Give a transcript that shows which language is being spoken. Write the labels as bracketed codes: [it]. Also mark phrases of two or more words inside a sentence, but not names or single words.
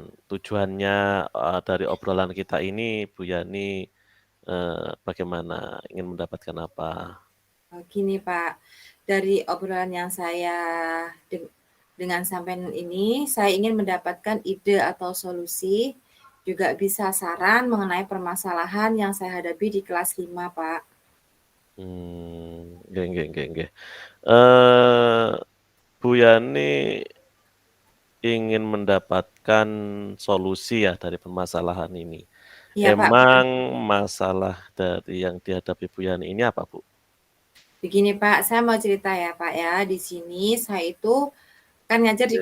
[id] Tujuannya, dari obrolan kita ini Bu Yani, bagaimana? Ingin mendapatkan apa? Gini Pak, dari obrolan yang saya dengan sampean ini, saya ingin mendapatkan ide atau solusi, juga bisa saran mengenai permasalahan yang saya hadapi di kelas 5, Pak. [jv] Nggih nggih nggih nggih. [id] Eee, Bu Yani ingin mendapatkan solusi ya dari permasalahan ini. Iya Pak, betul. Emang masalah dari yang dihadapi Bu Yani ini apa, Bu? Begini Pak, saya mau cerita ya Pak ya, di sini saya itu kan ngajar di